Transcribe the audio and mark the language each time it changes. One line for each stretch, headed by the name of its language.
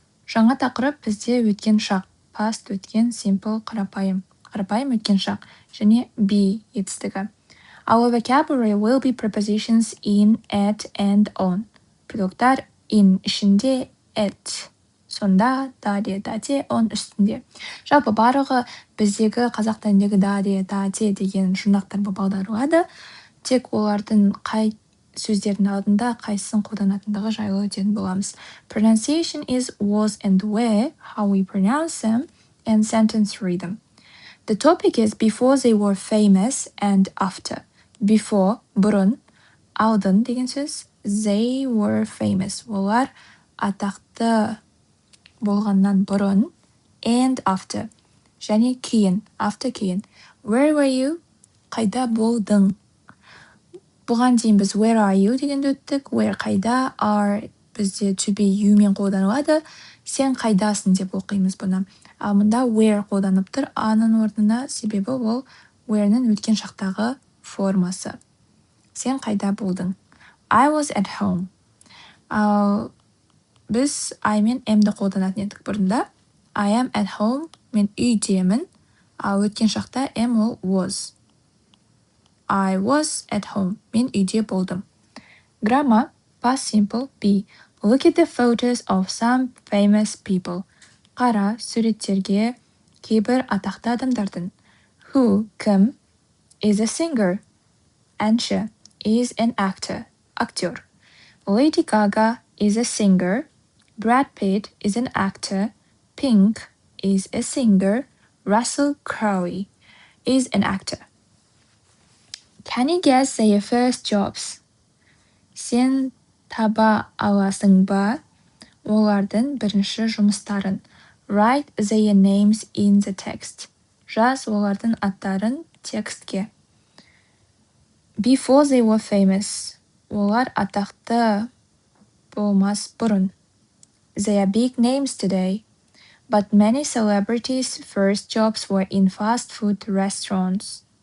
Kazakh: Жаңа тақырып бізде өткен шақ. Past өткен, simple қарапайым. Қарапайым өткен шақ. Және be етістігі.
English: Our vocabulary will be prepositions in, at, and on.
Kazakh: Предлогтар in ішінде, at сонда, даде, дате, on үстінде. Жалпы барлығы біздегі қазақ тіліндегі даде, дате деген жұрнақтар болып аударылады. Тек олардың қай сөздердің алдында қайсысын қолданатындығы жайлы өтетін боламыз.
English: Pronunciation is was and were, how we pronounce them, and sentence rhythm. The topic is before they were famous and after.
Kazakh: Before, бұрын, алдын деген сөз.
English: They were famous.
Kazakh: Олар атақты болғаннан бұрын.
English: And after.
Kazakh: Және кейін, after кейін.
English: Where were you?
Kazakh: Қайда болдың? Бұған дейін біз
English: where are you
Kazakh: дегенді өттік. Where қайда, are бізде to be you мен қолданылады. Сен қайдасың деп оқимыз бұны. Ал мұнда where қолданып тұр. Аның орнына себебі ол where'нің өткен шақтағы формасы. Сен қайда болдың?
English: I was at home.
Kazakh: Ал біз I мен am'ді қолданатын едік бұрында.
English: I am at home.
Kazakh: Мен үйдемін. Ал өткен шақта am ол was.
English: I was at home.
Kazakh: Мен үйде болдым.
English: Grammar, past simple, be. Look at the photos of some famous people.
Kazakh: Қара суреттерге кейбір атақты адамдардың.
English: Who, кім, is a singer. Әнші, is an actor, актер. Lady Gaga is a singer. Brad Pitt is an actor. Pink is a singer. Russell Crowe is an actor. Can you guess their first jobs?
Kazakh: Сен таба аласың ба олардың бірінші жұмыстарын?
English: Write their names in the text.
Kazakh: Жаз олардың аттарын текстке.
English: Before they were famous.
Kazakh: Олар атақты болмас бұрын.
English: They are big names today. But many celebrities' first jobs were in fast food restaurants.